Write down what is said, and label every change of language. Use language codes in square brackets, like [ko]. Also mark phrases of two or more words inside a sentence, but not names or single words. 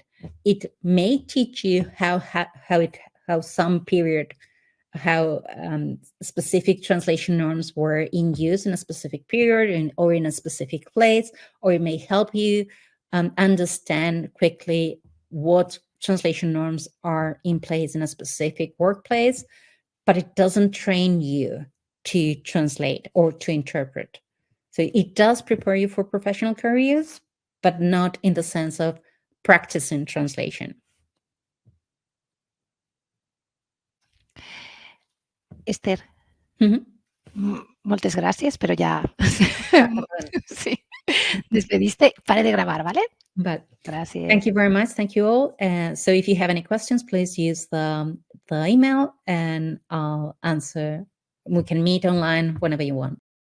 [en] It may teach you how some period, how specific translation norms were in use in a specific period or in a specific place, or it may help you understand quickly what translation norms are in place in a specific workplace, but it doesn't train you to translate or to interpret. So it does prepare you for professional careers, but not in the sense of practicing translation. [ca] Ester, moltes gràcies, però ja... [es] sí. Despediste. Pare de gravar, ¿vale? [en] But [es] gracias. [en] Thank you very much. Thank you all. So if you have any questions, please use the email and I'll answer. We can meet online whenever you want.